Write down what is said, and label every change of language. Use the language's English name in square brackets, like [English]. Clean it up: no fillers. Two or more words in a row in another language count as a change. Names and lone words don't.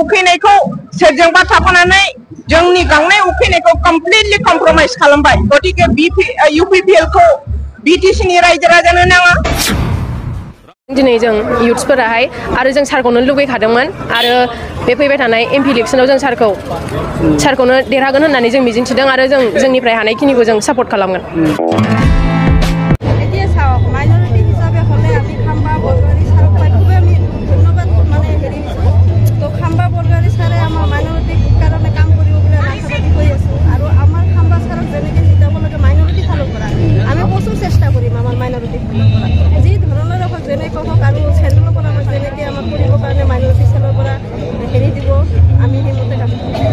[Bodo] उखैनायखौ सोरजोंबा थाफानानै जोंनि गांनाय उखैनायखौ [English] completely compromise [Bodo] खालामबाय गतिके UPPL खौ BTC नि रायजो राजानो नाङा दिनै जों युथ्सफोराहाय आरो जों सारखौनो लुगैखादोंमोन आरो बे फैबाय थानाय MP इलेक्सनाव जों सारखौनो देरहागोन होननानै जों मिजिंथिदों आरो जों जोंनिफ्राय हानायखिनिखौ जों सापर्ट खालामगोन। [Assamese] এতিয়া চাওক মাইনৰিটি হিচাপে হলে আমি খাম্বা বৰগাৰী ছাৰক খুবেই আমি ধন্যবাদ মানে হেৰি তো খাম্বা বৰগাৰী ছাৰে আমাৰ মাইনৰিটিৰ কাৰণে কাম কৰিব বুলি আশাবাদী হৈ আছো আৰু আমাৰ খাম্বা ছাৰক যেনেকৈ জিতাব লাগে মাইনৰিটি ফালৰ পৰা আমি প্ৰচুৰ চেষ্টা কৰিম আমাৰ মাইনৰিটি ফালৰ পৰা যি ধৰণৰ হওক যেনে কওক আৰু চেণ্ট্ৰেলৰ পৰা আমাক যেনেকৈ আমাক কৰিবৰ কাৰণে মাইনৰিটি চেলৰ পৰা হেৰি দিব আমি সেইমতে কাম কৰিম।